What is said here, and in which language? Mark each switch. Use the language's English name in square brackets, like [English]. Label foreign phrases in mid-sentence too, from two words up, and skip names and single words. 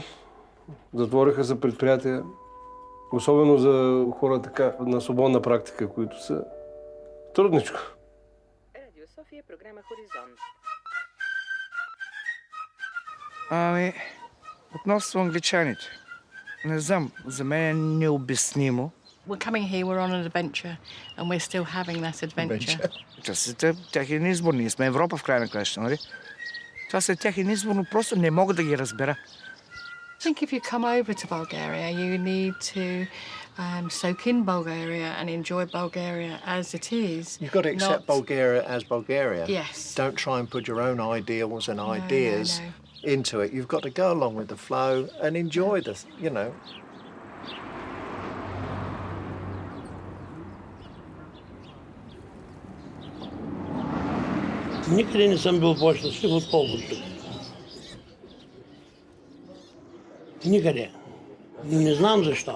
[Bulgarian] Затвориха се предприятия. Особено за хора така на свободна практика, които са трудничко. Радио София, програма Хоризонт. Ами, относно англичаните. Не знам, за мен е необяснимо. [English] We're coming here, we're on an adventure, and we're still having that adventure. [Bulgarian] Това са техен избор. Ние сме Европа в край на краща, нали? Това са техен избор, но просто не мога да ги разбера. [English] I think if you come over to Bulgaria, you need to soak in Bulgaria and enjoy Bulgaria as it is. You've got to accept Bulgaria as Bulgaria. Yes. Don't try and put your own ideals and ideas into it. You've got to go along with the flow and enjoy this, you know. [Bulgarian] Никъде не съм бил по-щастлив, отколкото тук. Никъде. Не знам защо.